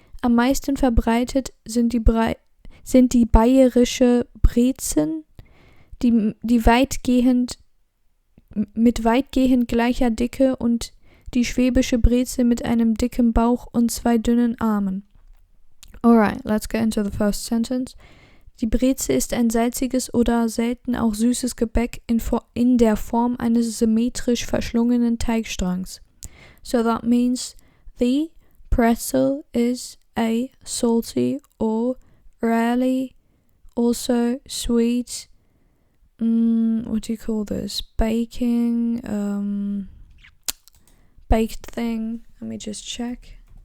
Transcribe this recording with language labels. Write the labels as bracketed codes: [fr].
[de] Am meisten verbreitet sind die bayerische Brezen, die weitgehend gleicher Dicke, und die schwäbische Brezel mit einem dicken Bauch und zwei dünnen Armen. [en] Alright, let's get into the first sentence. [de] Die Brezel ist ein salziges oder selten auch süßes Gebäck in der Form eines symmetrisch verschlungenen Teigstrangs. [en] So that means the pretzel is a salty or rarely also sweet, what do you call this? Baked thing. Let me just check.